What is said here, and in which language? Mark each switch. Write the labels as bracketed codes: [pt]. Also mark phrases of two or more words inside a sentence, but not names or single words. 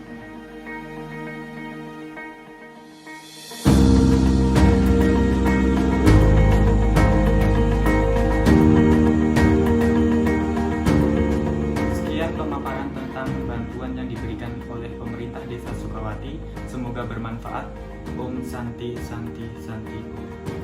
[id] Sekian pemaparan tentang bantuan yang diberikan oleh pemerintah Desa Sukawati. Semoga bermanfaat. [sa] Om Santi Santi Santi Om.